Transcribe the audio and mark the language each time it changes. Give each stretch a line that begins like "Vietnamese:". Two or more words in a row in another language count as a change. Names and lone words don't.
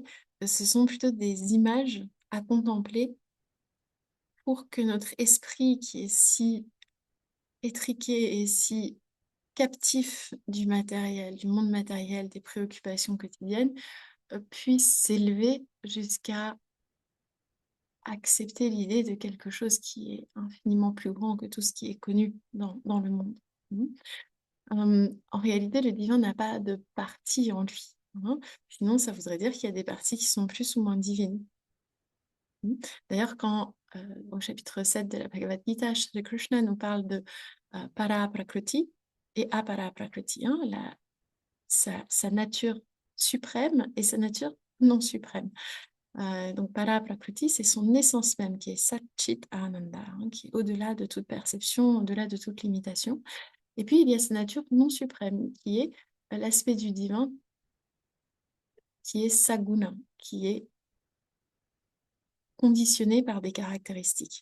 French: Ce sont plutôt des images à contempler pour que notre esprit, qui est si étriqué et si captif du matériel, du monde matériel, des préoccupations quotidiennes, puisse s'élever jusqu'à accepter l'idée de quelque chose qui est infiniment plus grand que tout ce qui est connu dans le monde. Mhm. En réalité, le divin n'a pas de partie en lui. Hein. Sinon, ça voudrait dire qu'il y a des parties qui sont plus ou moins divines. Mhm. D'ailleurs, quand au chapitre 7 de la Bhagavad Gita, Shri Krishna nous parle de
Sanskrit: para prakriti
French: et
Sanskrit: apara prakriti,
French: hein, sa nature suprême et sa nature non suprême. Donc,
Sanskrit: para prakriti,
French: c'est son essence même qui est
Sanskrit: Satchit Ananda,
French: hein, qui est au-delà de toute perception, au-delà de toute limitation. Et puis, il y a sa nature non suprême, qui est l'aspect du divin, qui est Saguna, qui est conditionné par des caractéristiques.